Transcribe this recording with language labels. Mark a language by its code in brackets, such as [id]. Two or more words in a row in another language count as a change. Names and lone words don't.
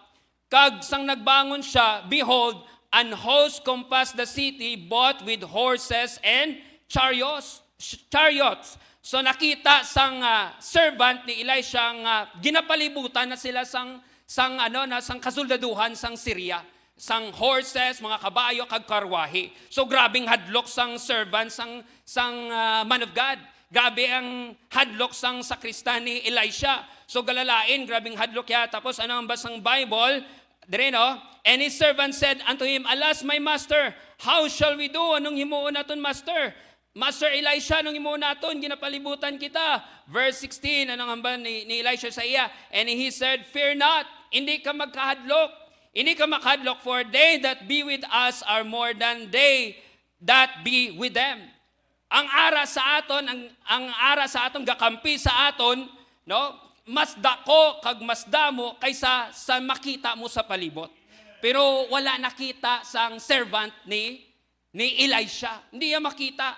[hil] Kag sang nagbangon siya, [en] behold, an host compassed the city both with horses and chariots. [hil] So nakita sang servant ni Elisha nga ginapalibutan na sila sang kasoldaduhan sang Syria, sang horses, mga kabayo kag karwahe. So grabing hadlok sang servant sang [en] man of God. [hil] Grabe ang hadlok sang sakristan ni Elisha. So galalain, grabing hadlok ya. Tapos ano ang basang Bible? Dire no? [en] And his servant said unto him, alas, my master, how shall we do? [hil] Anong himuon naton, master? Master Elisha, anong himuon naton? Ginapalibutan kita. Verse 16, anong hamba ni Elisha sa iya? [en] And he said, fear not, [hil] hindi ka magkahadlok. Ini ka makadlok, [en] for they that be with us are more than they that be with them. [hil] Ang ara sa aton, ang ara sa aton gakampi sa aton, no? Mas dako kag mas damo kaysa sa makita mo sa palibot. Pero wala nakita sang servant ni Elisha. Hindi niya makita.